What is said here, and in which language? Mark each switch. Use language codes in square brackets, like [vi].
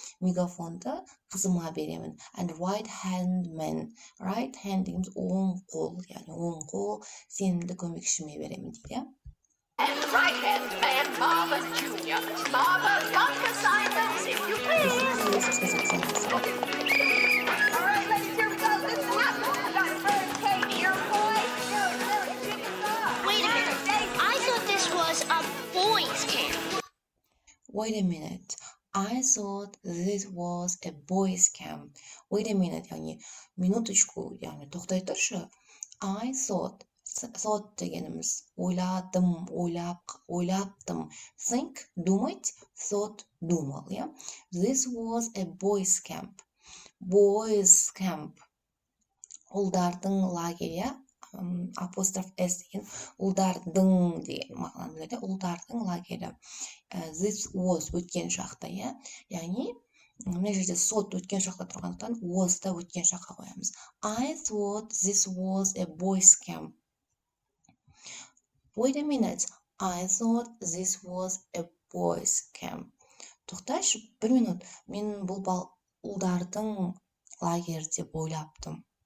[kk] Мегафонды қызыма беремін. [en] And right hand man. [kk] Right hand дегеніміз оң қол, яғни оң қол сенімді көмекшіме беремін дейді. [en] And right hand man, Marva Jr. Marva, lock aside those if you please. All right, ladies, here we go. Listen up. We got a hurricane here, boy. Wait a minute. I thought this was a boys' camp. Wait a minute. I thought this was a boys' camp. Wait a minute. [kk] яғни [ru] минуточку, [kk] яғни тоқтай тұршы. [en] I thought [kk] дегеніміз ойладым, ойлаптым. [en] Think, думать, thought, думал, yeah? This was a boys' camp. Boys' camp. [kk] Ұлдардың лагері, апостроф S деген, ұлдардың деген мағынаны біледі, ұлдардың лагері. [en] This was [kk] өткен шақта, [en] yeah? [kk] Яғни, мына жерде сот өткен шақта тұрғандықтан, was да өткен шаққа қоямыз. [en] I thought this was a boys' camp. Wait a minute. I thought this was a boys' camp. [kk] Тоқташы, бір минут. Мен бұл ұлдардың лагері деп ойлаптым.